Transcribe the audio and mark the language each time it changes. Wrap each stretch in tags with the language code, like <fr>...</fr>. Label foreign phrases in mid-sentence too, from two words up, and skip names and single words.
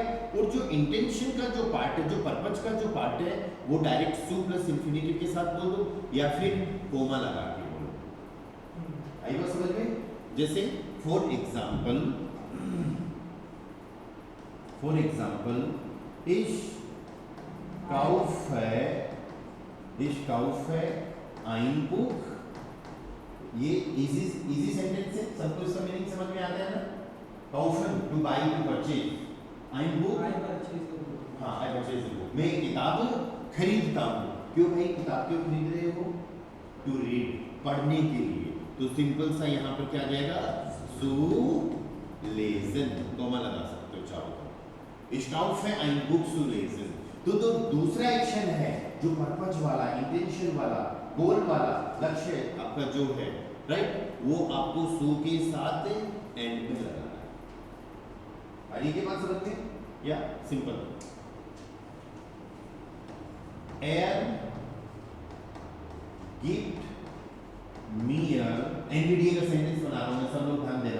<hi>और जो इंटेंशन का जो पार्ट है, जो पर्पज का जो पार्ट है, वो डायरेक्ट सु</hi> <en>plus infinitive</en> <hi>के साथ बोल दो या फिर कोमा लगा के बोलो। आई बात समझ में? जैसे</hi> <en>for example</en> <de>ich kaufe ein Buch।</de> <hi>ये</hi> <en>easy sentence</en> <hi>है, सबको इसका मीनिंग समझ में आता है ना।</hi> <en>kaufen, to buy, to purchase,</en> <de>ein Buch,</de> <hi>हाँ,</hi> <en>I purchase a book,</en> <hi>मैं किताब खरीदता हूँ। क्यों भाई किताब क्यों खरीद रहे हो?</hi> <en>to read,</en> <hi>पढ़ने के लिए। तो सिंपल सा यहाँ पर क्या आ जाएगा,</hi> <de>zu lesen,</de> <hi>कोमा लगा सकते हो चाहो तो।</hi> <de>ich kaufe ein Buch zu lesen।</de> <hi>तो दूसरा एक्शन है जो पर्पज वाला, इंटेंशन वाला, गोल वाला, लक्ष्य आपका जो है, राइट, वो आपको सु के साथ एंड में लगाना है। आगे की बात समझ में या सिंपल।</hi> <de>er gibt mir,</de> <hi>एनडीडीए का सेंटेंस बना रहा हूं मैं, सब लोग ध्यान देना।</hi>